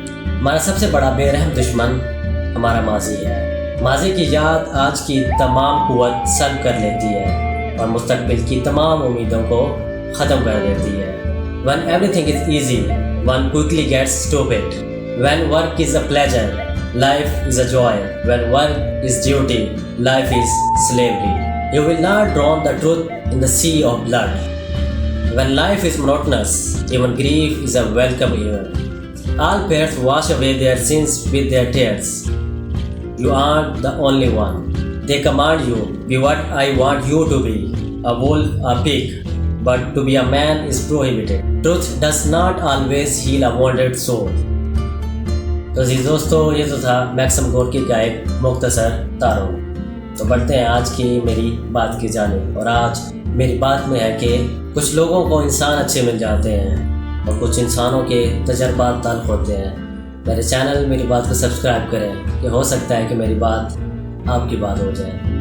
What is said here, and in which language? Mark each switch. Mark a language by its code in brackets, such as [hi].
[ur] ہمارا سب سے بڑا بے رحم دشمن ہمارا ماضی ہے۔ ماضی کی یاد آج کی تمام قوت سلب کر لیتی ہے اور مستقبل کی تمام امیدوں کو ختم کر دیتی ہے۔ [en] When everything is easy, one quickly gets stupid. When work is a pleasure, life is a joy. When work is duty, life is slavery. You will not drown the truth in the sea of blood. When life is monotonous, even grief is a welcome event. All parents wash away their sins with their tears. You aren't the only one. They command you, be what I want you to be, a wolf, a pig. But to be a man is prohibited. Truth does not always heal a wounded soul. [ur] تو عزیز دوستو، یہ تو تھا maxim Gorky کا ایک مختصر تعارف. تو بڑھتے ہیں آج کی میری بات کی جانب. اور آج میری بات میں ہے کہ کچھ لوگوں کو انسان اچھے مل جاتے ہیں اور کچھ انسانوں کے تجربات تلخ ہوتے ہیں. میرے چینل میری بات کو سبسکرائب کریں کہ ہو سکتا ہے کہ میری بات آپ کی بات ہو جائے.